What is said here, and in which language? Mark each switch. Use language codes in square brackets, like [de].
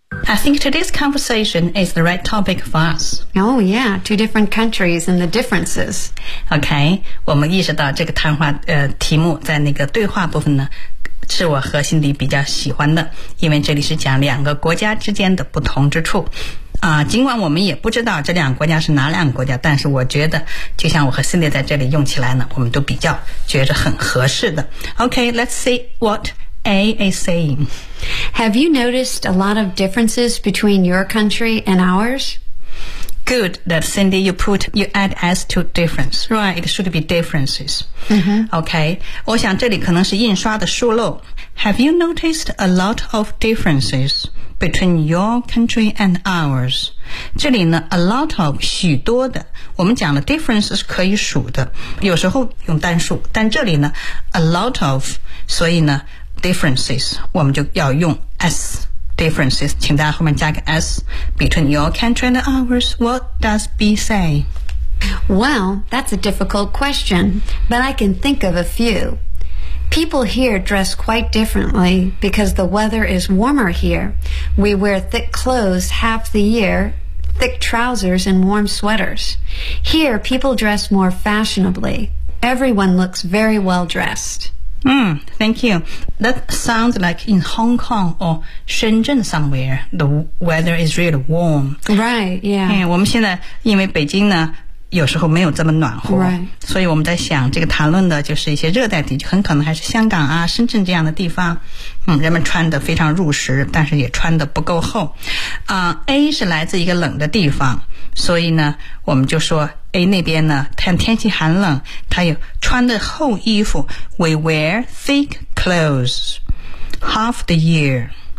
[en] I think today's conversation is the right topic for us. Oh, yeah, two different countries and the differences. [zh] Okay, 我们意识到这个谈话题目在那个对话部分呢，是我和心里比较喜欢的，因为这里是讲两个国家之间的不同之处。尽管我们也不知道这两个国家是哪两个国家，但是我觉得就像我和 Cindy 在这里用起来呢，我们都比较觉得很合适的。 [en] Okay, let's see what A is saying. Have you noticed a lot of differences between your country and ours? Good that Cindy, you add S to difference. Right, it should be differences.、 Mm-hmm. Okay. [zh] 我想这里可能是印刷的疏漏。 [en] Have you noticed a lot of differences between your country and ours? [zh] 这里呢 [en] a lot of, [zh] 许多的。我们讲了 differences 可以数的。有时候用单数。但这里呢 [en] a lot of, [zh] 所以呢 differences, 我们就要用 S. [en] Differences, [zh] 请大家后面加个 [en] S, between your country and ours, what does B say? Well, that's a difficult question, but I can think of a few. People here dress quite differently because the weather is warmer here. We wear thick clothes half the year, thick trousers and warm sweaters. Here, people dress more fashionably. Everyone looks very well dressed. Thank you. That sounds like in Hong Kong or Shenzhen somewhere, the weather is really warm. Right, yeah. [zh] Yeah, 我们现在因为北京呢有时候没有这么暖和、 [en] right. [zh] 所以我们在想这个谈论的就是一些热带地区，很可能还是香港啊深圳这样的地方，人们穿得非常入时，但是也穿得不够厚。 A 是来自一个冷的地方，所以呢我们就说 A 那边呢 天气寒冷，它有穿的厚衣服。 [en] We wear thick clothes half the year